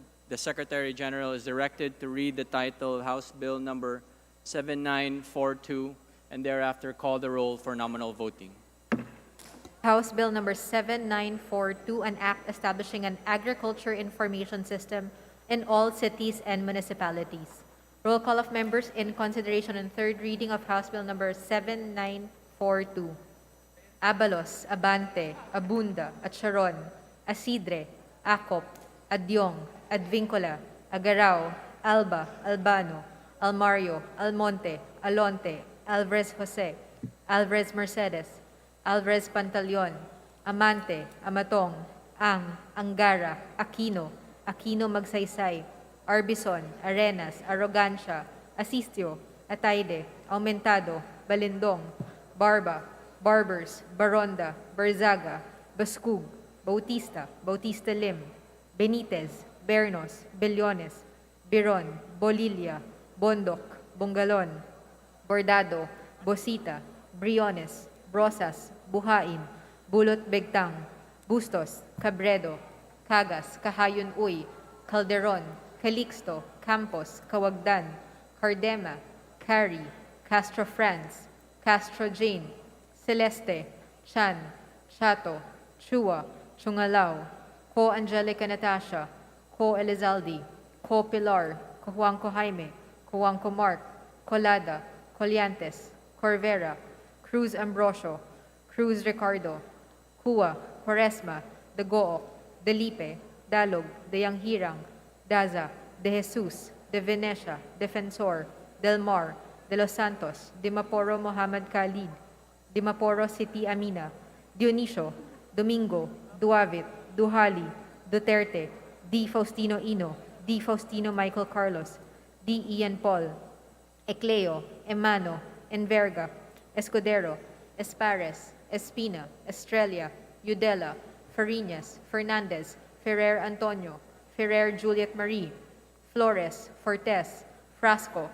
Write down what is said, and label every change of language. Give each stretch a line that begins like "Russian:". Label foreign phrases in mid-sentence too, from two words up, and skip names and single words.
English: The Secretary General is directed to read the title of House Bill number 7942 and thereafter call the roll for nominal voting. House Bill number 7942, an act establishing an agriculture information system in all cities and municipalities. Roll call of members in consideration and third reading of House Bill number 7942. Abalos, Abante, Abunda, Acharon, Asidre, Acop, Adyong, Advincula, Agarao, Alba, Albano, Almario, Almonte, Alonte, Alvarez Jose, Alvarez Mercedes, Alvarez Pantaleon, Amante, Amatong, Angara, Aquino, Aquino Magsaysay, Arbison, Arenas, Arrogancia, Asistio, Ataide, Aumentado, Balindong, Barba, Barbers, Baronda, Barzaga, Bascug, Bautista, Bautista Lim, Benitez, Bernos, Bellones, Biron, Bolilia, Bondok, Bungalon, Bordado, Bosita, Briones, Brosas, Buhain, Bulot Begtang, Bustos, Cabredo, Cagas, Kahayon Uy, Calderon, Calixto, Campos, Kawagdan, Cardema, Cari, Castro Franz, Castro Jane, Celeste, Chan, Chato, Chua, Chungalao, Co Angelica Natasha, Co Elizalde, Co Pilar, Co Juanco Jaime, Co Juanco Mark, Colada, Coliantes, Corvera, Cruz Ambrosio, Cruz Ricardo, Cua, Quaresma, Dagoo, Delipe, Dalog, Dayanghirang, Daza, De Jesus, De Venecia, Defensor, Del Mar, De Los Santos, Dimaporo Mohammed Khalid, Dimaporo City Amina, Dionisio, Domingo, Duavit, Duhali, Duterte, D. Faustino Ino, D. Faustino Michael Carlos, D. Ian Paul, Ecleo, Emano, Enverga, Escudero, Espares, Espina, Estrella, Udela, Farinas, Fernandez, Ferrer Antonio, Ferrer Juliet Marie, Flores, Fortes, Frasco,